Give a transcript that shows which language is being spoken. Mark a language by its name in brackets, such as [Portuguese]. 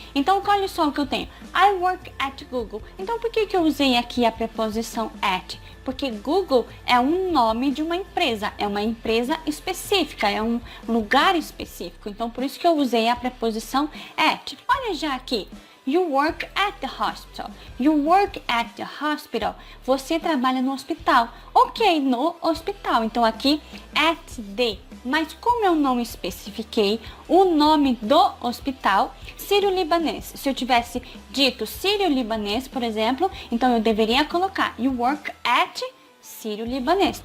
[Portuguese] Então, olha só o que eu tenho. [English] I work at Google. [Portuguese] Então, por que eu usei aqui a preposição at? Porque Google é um nome de uma empresa, é uma empresa específica, é um lugar específico. Então, por isso que eu usei a preposição at. Olha já aqui. [English] You work at the hospital. You work at the hospital. [Portuguese] Você trabalha no hospital. Ok, no hospital. Então aqui, at the. Mas como eu não especifiquei o nome do hospital, Sírio-Libanês. Se eu tivesse dito Sírio-Libanês, por exemplo, então eu deveria colocar [English] You work at Sírio-Libanês.